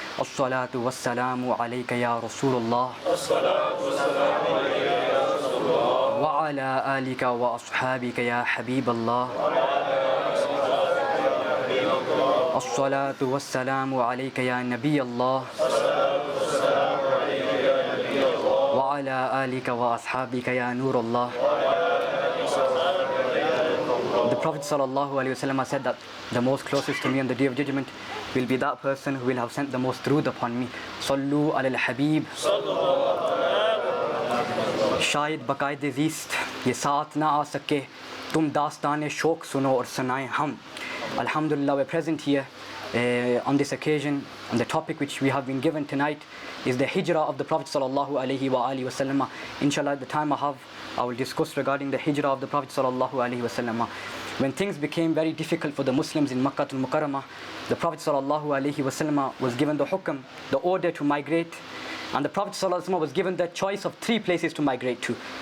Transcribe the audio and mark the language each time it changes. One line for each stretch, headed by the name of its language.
Arabic: الصلاة والسلام عليك يا رسول الله وعلى آلك وأصحابك يا حبيب الله. الصلاة والسلام عليك يا نبي الله وعلى آلك وأصحابك يا نور الله.
English: The Prophet ﷺ said that the most closest to me on the day of judgment will be that person who will have sent the most truth upon me.
Arabic: Sallu ala al-Habib.
Urdu: شاید بقائد زیست یہ ساتھ نہ آ سکے تم داستان شوق سنو اور سنائیں ہم.
English: Alhamdulillah, we're present here on this occasion, and the topic which we have been given tonight is the hijrah of the Prophet sallallahu alaihi wasallam. Inshallah, at the time I have, I will discuss regarding the hijrah of the Prophet sallallahu alaihi wasallam. When things became very difficult for the Muslims in Makkah al-Mukarramah, the Prophet sallallahu alaihi wasallam was given the hukm, the order to migrate, and the Prophet sallallahu alaihi wasallam was given the choice of 3 places to migrate to.